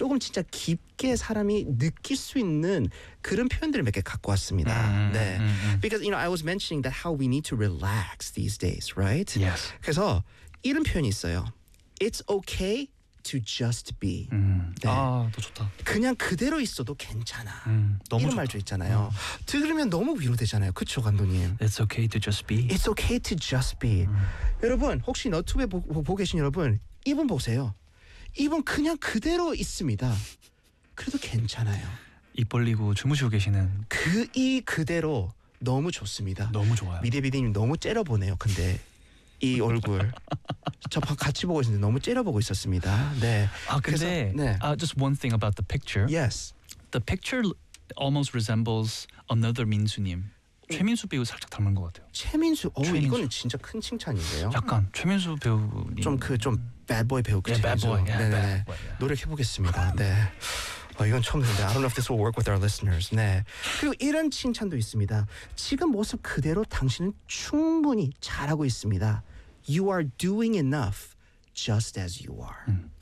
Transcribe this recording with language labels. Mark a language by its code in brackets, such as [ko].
[ko] 조금 진짜 깊게 사람이 느낄 수 있는 그런 표현들을 몇 개 갖고 왔습니다. 네. [en] Because, you know, I was mentioning that how we need to relax these days, right? Yes. [ko] 그래서 이런 표현이 있어요. [en] It's okay to just be. [ko] 네. 아, 더 좋다. 그냥 그대로 있어도 괜찮아. 너무 이런 말도 있잖아요. 들으면 너무 위로되잖아요. 그렇죠, 감독님? [en] It's okay to just be. It's okay to just be. [ko] 여러분, 혹시 너튜브에 보고 계신 여러분, 이분 보세요. 이분 그냥 그대로 있습니다. 그래도 괜찮아요. 입 벌리고 주무시고 계시는. 그 이 그대로 너무 좋습니다. 너무 좋아요. 미대비디님 너무 째려보네요, 근데. 이 얼굴 저 같이 보고 있는데 너무 째려보고 있었습니다. 네. 아 근데 그래서, 네. [en] Just one thing about the picture. Yes. The picture almost resembles another 민수님. [ko] 최민수 배우 살짝 닮은 것 같아요. 최민수. 오, 최민수. 이거는 진짜 큰 칭찬인데요. 약간 최민수 배우님. 좀 그 좀 bad boy 배우 그 bad boy. 네. 노력해 보겠습니다. 네. 이건 처음인데 [en] I don't know if this will work with our listeners. [ko] 네. 그리고 이런 칭찬도 있습니다. 지금 모습 그대로 당신은 충분히 잘하고 있습니다. [en] You are doing enough just as you are.